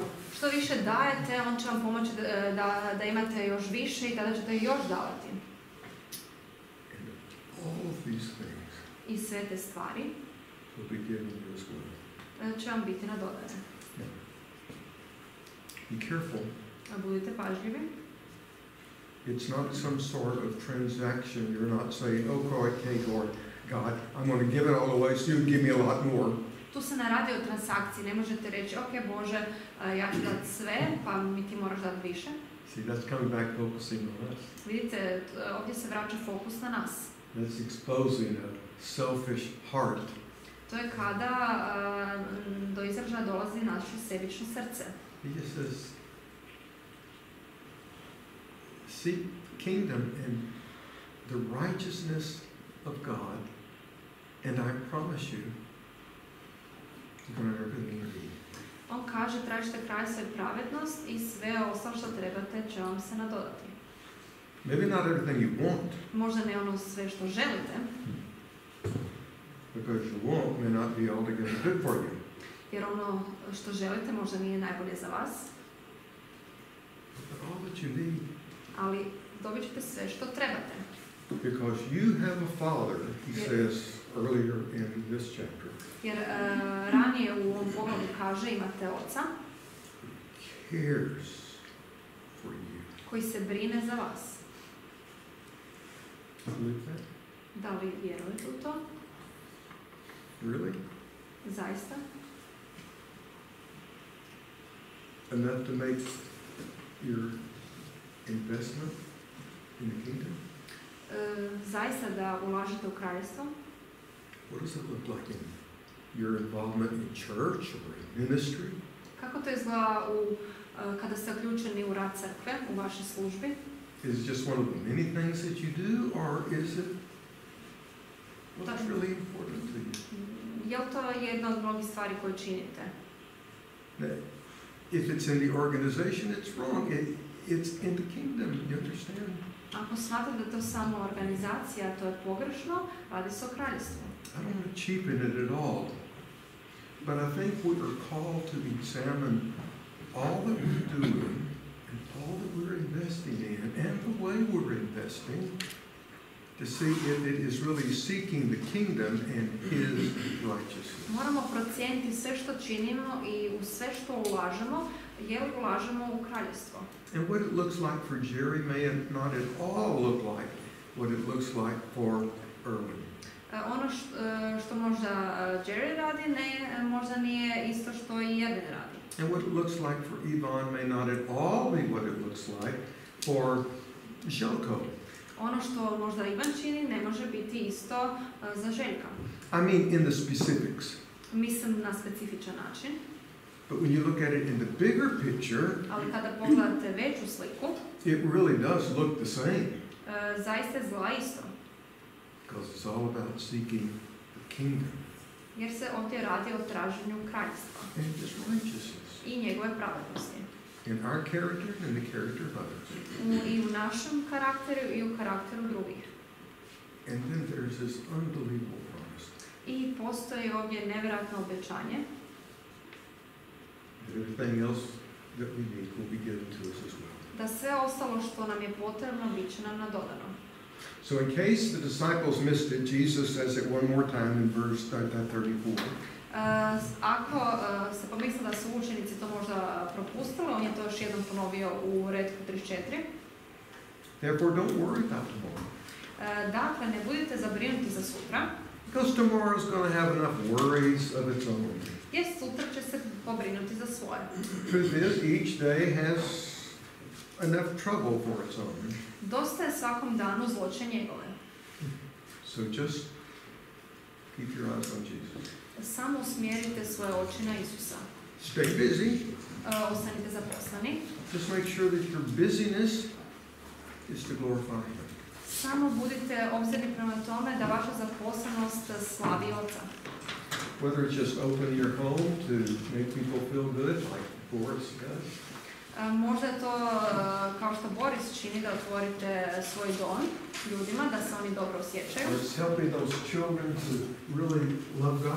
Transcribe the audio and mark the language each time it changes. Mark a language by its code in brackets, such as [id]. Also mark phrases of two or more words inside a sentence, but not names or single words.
[hr] Što više dajete, on će vam pomoći da imate još više i tada ćete još davati. [en] And all of these things [hr] I sve te stvari [en] will be given you as well. [hr] će vam biti nadodane. [en] Be careful. [hr] Budite pažljivi. [en] It's not some sort of transaction. You're not saying, oh, okay, God, I'm going to give it all away so you give me a lot more. [hr] Tu se ne radi o transakciji. Ne možete reći, ok, Bože, ja ću dati sve, pa mi ti moraš dati više. [en] See, that's coming back focusing on us. [hr] Vidite, ovdje se vraća fokus na nas. [en] That's exposing a selfish heart. [hr] To je kada do izražaja dolazi naše sebično srce. [en] He just says, seek kingdom and the righteousness of God, and I promise you, you're going to have everything you need. [hr] On kaže, tražite kraljevstvo i pravednost i sve ostalo što trebate će vam se nadodati. [en] Maybe not everything you want, [hr] Možda ne ono sve što želite, [en] because your want may not be altogether good for you. [hr] jer ono što želite možda nije najbolje za vas, [en] But all that you need, [hr] ali dobit ćete sve što trebate. [en] because you have a Father, he says earlier in this chapter, [hr] Jer ranije u ovom poglavlju kaže imate Oca [en] cares for you. [hr] koji se brine za vas. [en] Believe that? [hr] Da li vjerujete u to? [en] Really? [hr] Zaista? [en] Enough to make your investment in the kingdom? [hr] Zaista da ulažete u kraljevstvo? [en] What does it look like in your involvement in church or in ministry? [hr] Kako to izgleda kada ste uključeni u rad crkve, u vašoj službi? [en] Is it just one of the many things that you do, or is it what's really important to you? [hr] Je li to jedna od mnogih stvari koje činite? [en] If it's in the organization, it's wrong. It's in the kingdom, you understand? [hr] Ako smatrate da je to samo organizacija, to je pogrešno, radi se o kraljevstvu. [en] I don't want to cheapen it at all, but I think we are called to examine all that we're doing and all that we're investing in and the way we're investing to see if it is really seeking the kingdom and His righteousness. [hr] Moramo procijeniti sve što činimo i u sve što ulažemo, je li ulažemo u kraljevstvo. [en] And what it looks like for Jerry may not at all look like what it looks like for Erwin. [hr] Ono što možda Jerry radi, možda nije isto što i Erwin radi. [en] And what it looks like for Yvonne may not at all be what it looks like for Željko. [hr] Ono što možda Ivan čini ne može biti isto za Željka. [en] I mean in the specifics. [hr] Mislim na specifičan način. [en] But when you look at it in the bigger picture, [hr] ali kada pogledate veću sliku, [en] it really does look the same. [hr] Zaista izgleda isto. [en] Because it's all about seeking the kingdom. [hr] Jer se ovdje radi o traženju kraljstva. [en] And His righteousness. [hr] I njegove pravednosti. [en] In our character and the character of others. [hr] I u našem karakteru i u karakteru drugih. [en] And then there's this unbelievable promise. [hr] I postoji ovdje nevjerojatno obećanje. [en] That everything else that we need will be given to us as well. [hr] Da sve ostalo što nam je potrebno bit će nam nadodano. [en] So in case the disciples missed it, Jesus says it one more time in verse 34. [hr] Ako se pomisli da su učenici to možda propustili, on je to još jednom ponovio u retku 34. [en] Therefore don't worry about tomorrow. [hr] Dakle, ne budite zabrinuti za sutra. [en] Because tomorrow is going to have enough worries of its own. [hr] Jer sutra će se pobrinuti za svoje. [en] Truth is, each day has enough trouble for its own. [hr] Dosta je svakom danu zloće njegove. [en] So just keep your eyes on Jesus. [hr] Samo usmjerite svoje oči na Isusa. [en] Stay busy. [hr] Ostanite zaposleni. [en] Just make sure that your busyness is to glorify Him. [hr] Samo budite obzirni prema tome da vaša zaposlenost slavi Oca. [en] Whether it's just opening your home to make people feel good, like Boris does. [hr] Možda je to kao što Boris čini, da otvorite svoj dom ljudima, da se oni dobro osjećaju. [en] Or it's helping those children to really love God.